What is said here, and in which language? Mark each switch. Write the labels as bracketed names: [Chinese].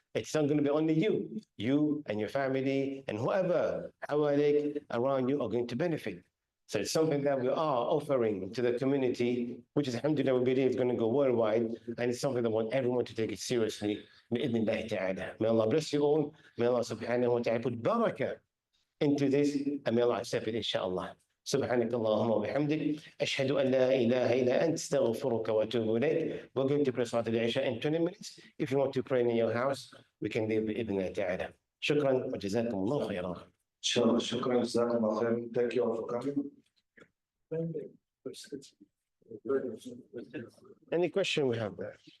[English] It's not going to be only you and your family and whoever around you are going to benefit. So it's something that we are offering to the community, which is, alhamdulillah, we believe is going to go worldwide, and it's something that we want everyone to take it seriously. May Allah bless you all. May Allah subhanahu wa ta'ala put barakah into this, and may Allah accept it, inshallah. [Arabic] سبحانك اللهم وبحمدك أشهد أن لا إله إلا أنت استغفرك وأتوب إليك. [English] We're going to pray Salat al-Isha in 20 minutes. If you want to pray in your house, we can leave [Arabic] بإذن الله تعالى. شكرا وجزاكم الله خيرا. Inshallah, shukran, jazakallah khairan. [English] Thank you all for coming. Any question we have there?